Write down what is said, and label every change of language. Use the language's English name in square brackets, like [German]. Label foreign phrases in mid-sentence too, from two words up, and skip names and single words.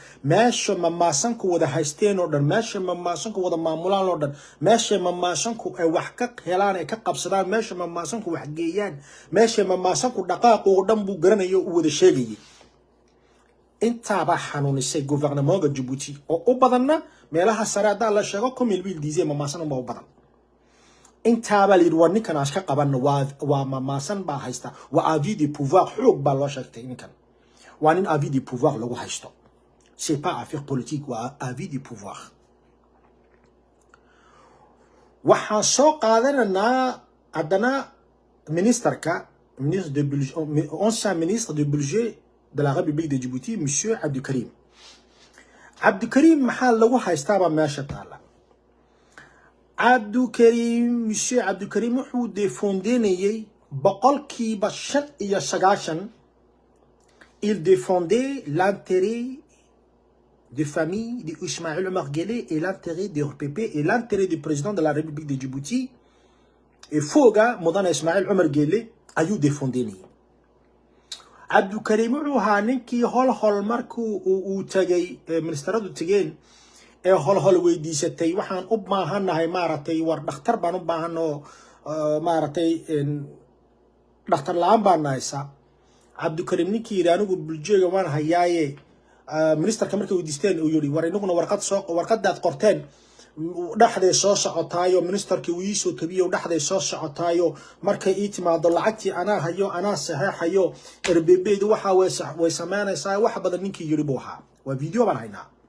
[Somali] meesha mamaasanku wada haysteen oo dhan meesha mamaasanku wada maamulaan oo dhan meesha mamaasanku ay wax ka helaan ay ka qabsadaan meesha mamaasanku wax geeyaan meesha mamaasanku dhaqaaq oo dhan buu garanayo uu wada sheegayay intaaba xanuunisay gouvernement Djibouti oo u badanna meelaha sare hadaa la sheego [French] comme il disait [Somali] mamaasan uma u badan intaaba la yiri war ninkan aas ka qaban waa mamaasan baa haysta waa [French] avis de pouvoir [Somali] xoog baa loo sheegtay ninkan waa nin [French] avis de pouvoir [Somali] lagu haysto [French] c'est pas affaire politique [Somali] waa [French] avis de pouvoir [Somali] waxaan soo qaadanaa haddana ministerka [French] ministre de budget ancien ministre de budget de la République de Djibouti [Somali] monsieur Abdou Karim maxaa lagu haystaaba meesha taala monsieur Abdou Karim wuxuu défendayay boqolkiiba 95 [French] il défendait l'intérêt des familles d'Ismaël Omar Guelleh et l'intérêt du RPP et l'intérêt du président de la République de Djibouti et Foga Modana Ismaël Omar Guelleh ayuu [Somali] défendayay Abdou Karim wuxuu ahaa ninkii hol markuu uu tagay ministeradu tageen ee hol weydiisatay waxaan u baahanahay maaragtay war dhakhtar baan u baahano maaragtay dhakhtar la'aan baan nahaysa Abdou Karim ninkii yiri anigu buljeega waan hayaaye ministerka markay weydiisteen uu yiri war inaguna warqadaad qorteen dhaxday soo socotaayo ministerkii uu soo tabiyo dhaxday soo socotaayo markay ii timaado lacagtii anaa hayo anaa saxeexayo RBB-du waxa way sameynaysaa wax badan ninkii yiri buu ahaa waa video baan haynaa